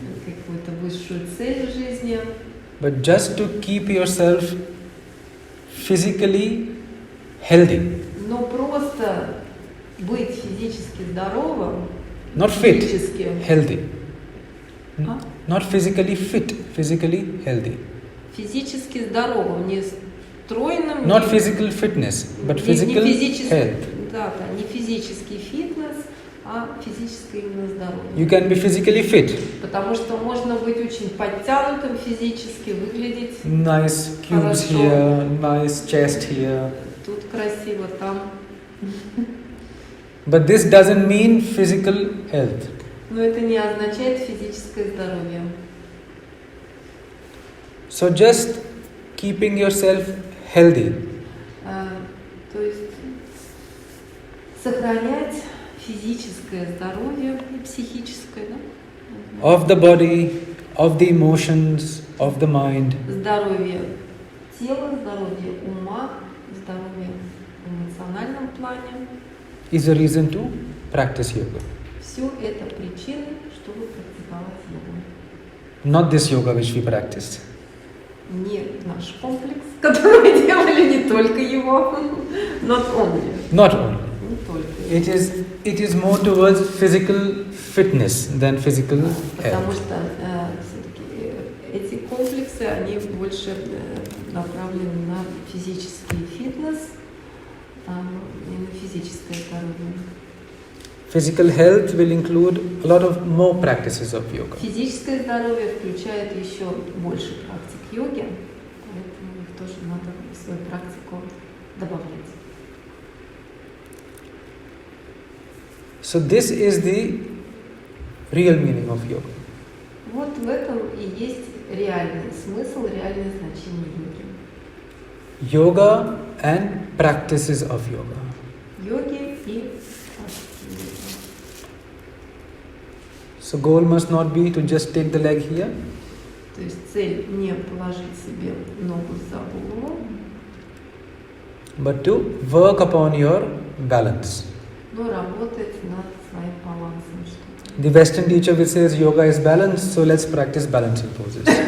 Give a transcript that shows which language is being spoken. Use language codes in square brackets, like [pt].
[ru] какую-то высшую цель в жизни, [en] but just to keep yourself physically healthy, [ru] но просто быть физически здоровым, [en] not fit, [ru] физически, [en] healthy. А? Not physically fit, physically healthy. [ru] физически здоровым, не стройным, [en] Not [ru] не, [en] physical fitness, but [ru] не [en] physical [ru] физический, [en] health. [ru] да, не физический фитнес, а физическое именно здоровье. [en] You can be physically fit, [ru] Потому что можно быть очень подтянутым физически, выглядеть [en] nice cubes [ru] Хорошо. [en] here, nice chest here. [ru] тут красиво, там. [en] But this doesn't mean physical health. [ru] Но это не означает физическое здоровье. [en] So just keeping yourself healthy, [ru] То есть сохранять физическое здоровье и психическое, да? [en] of the body, of the emotions, of the mind, [ru] Здоровье тела, здоровье ума, здоровье в эмоциональном плане. [en] is a reason to practice yoga. [ru] Все это причины, чтобы практиковать йогу. [en] Not this yoga which we practiced. [ru] Не наш комплекс, который мы делали, не только его, [en] not only, Not only. [ru] не только. [en] It is more towards physical fitness than physical [ru] Потому [en] health. [ru] что все-таки эти комплексы, они больше направлены на физический фитнес, и на физическое здоровье. [en] Physical health will include a lot of more practices of yoga. [ru] Физическое здоровье включает еще больше практик йоги, поэтому их тоже надо в свою практику добавлять. [en] So this is the real meaning of yoga. [ru] Вот в этом и есть реальный смысл, реальное значение йоги. [en] Yoga and practices of yoga. [ru] Йоги и практики йоги. [en] So goal must not be to just take the leg here, [ru] То есть цель не положить себе ногу за голову, [en] but to work upon your balance. [ru] но работать над своим балансом. Что-то. [en] The Western teacher which says yoga is balance, so let's practice balancing poses.